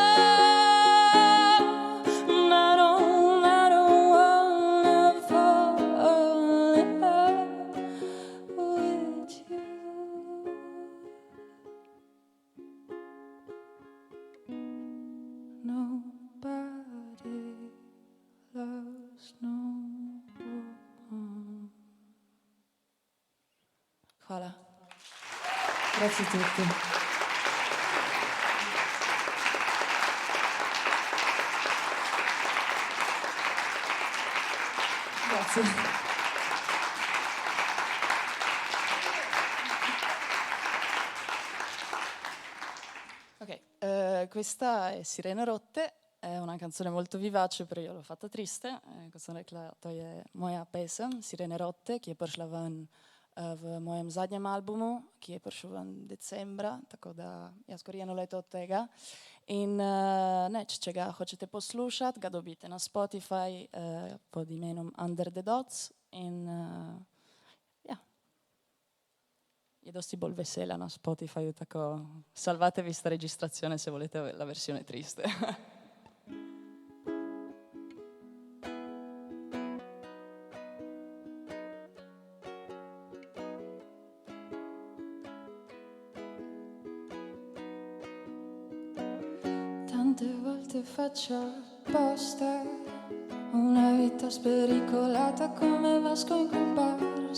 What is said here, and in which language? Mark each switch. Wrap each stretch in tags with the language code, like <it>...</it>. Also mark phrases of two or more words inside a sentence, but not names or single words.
<en>I don't wanna fall in love with you. Nobody loves no one.</en> <sl>Hvala.</sl> <it>Grazie a tutti. Grazie. Ok, questa è Sirene Rotte, è una canzone molto vivace, però io l'ho fatta triste. Canzone,</it> <sl>rekla, to je moja pesem, Sirene Rotte, ki je prišla ven v mojem zadnjem albumu, ki je prišel ven decembra, tako da ja, skoraj eno leto od tega. In če ga hočete poslušati, ga dobite na Spotify pod imenom Under the Dots in ja, je dosti bolj vesela na Spotify, tako</sl> <it>salvatevi sta registrazione se volete la versione triste. Tante volte faccio apposta una vita spericolata come Vasco in quel bar.</it>